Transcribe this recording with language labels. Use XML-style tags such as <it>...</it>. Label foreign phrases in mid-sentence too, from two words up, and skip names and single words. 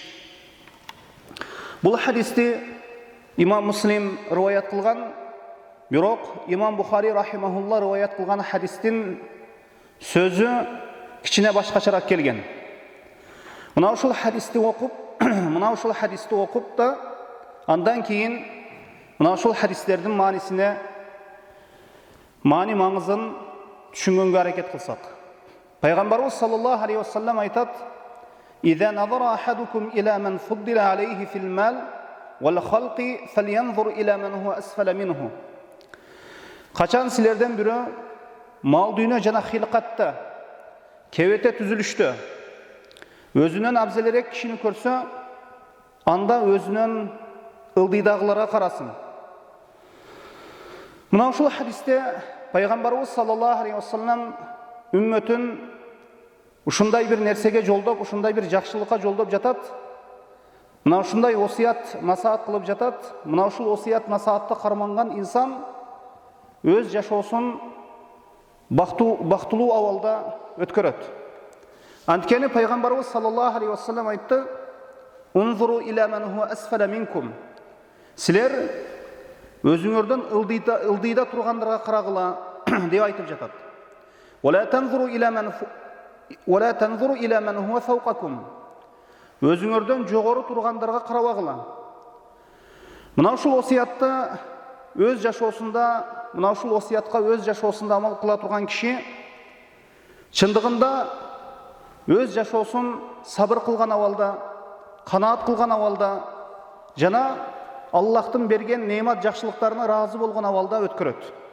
<ky>Бул хадисти имам Муслим риваят кылган, бирок имам Бухари рахимахулла риваят кылган хадистин сөзү кичине башкачараак келген. Мына ушул хадисти окуп да андан кийин мына ушул хадистердин маңызын түшүнгөнгө аракет кылсак.</ky> <ar>Пайгамбарыбыз صلى الله عليه وسلم айтат: "إذا نظر أحدكم إلى من فضل عليه في المال والخلق فلينظر إلى من هو أسفل منه."</ar> <ky>Качан силерден бирөө мал дүйнө жана хилкатта, кебете түзүлүштө өзүнөн абзелерек кишини көрсө, анда өзүнөн ылдыйдагыларга карасын. Мына ушул хадисте Пайгамбарыбыз</ky> <ar>صلى الله عليه وسلم</ar> <ky>үммөтүн ушундай бир нерсеге жолдоп, ушундай бир жакшылыкка жолдоп жатат. Мына ушундай осият насаат кылып жатат. Мына ушул осият насаатты карманган инсан өз жашоосун бактылуу абалда өткөрөт. Анткени Пайгамбарыбыз</ky> <ar>صلى الله عليه وسلم</ar> <ky>айтты:</ky> <ar>"انظروا إلى من هو أسفل منكم."</ar> <ky>Силер өзүңөрдөн ылдыйда тургандарга карагыла деп айтып жатат.</ky> <ar>"ولا تنظروا إلى من هو فوقكم."</ar> <ky>Өзүңөрдөн жогору тургандарга карабагыла. Мына ушул осиятты өз жашоосунда, мына ушул осиятка өз жашоосунда амал кыла турган киши чындыгында өз жашоосун сабыр кылган абалда, канаат кылган абалда жана Аллахтын берген неамат жакшылыктарына разы болгон абалда өткөрөт.</ky>